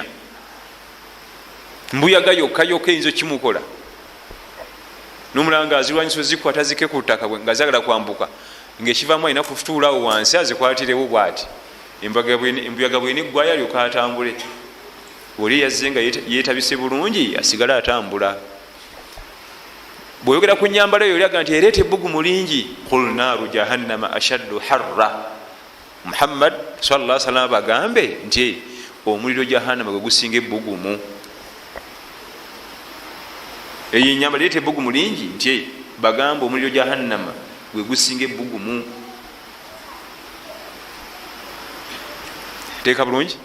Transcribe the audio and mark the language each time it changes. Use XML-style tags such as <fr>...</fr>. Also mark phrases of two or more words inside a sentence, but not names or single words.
<lg>Mbuyaga yokka yokka eyinza kimukola, n'omulanga azirwanyisa zikwata zike ku ttaka nga zagala kwambuka, ngaekivaamu alina kutuulawo wansi azikwatirewo bwati, embuyaga bwene eggwayo alyoka atambule. Oli yazze nga yeetabise bulungi asigale atambula. Bweyogera ku nyambala eyo olyaga nti ereeta ebbugumu lingi.</lg> <ar>قل نار جهنم أشد حرا.</ar> <lg>Muhammad</lg> <ar>صلى الله عليه وسلم</ar> <lg>bagambe nti omuliro jahannama gwe gusinga ebbugumu. Eyo enyambala ereeta ebbugumu lingi nti bagambe omuliro jahannama gwe gusinga ebbugumu. Teeka bulungi.</lg>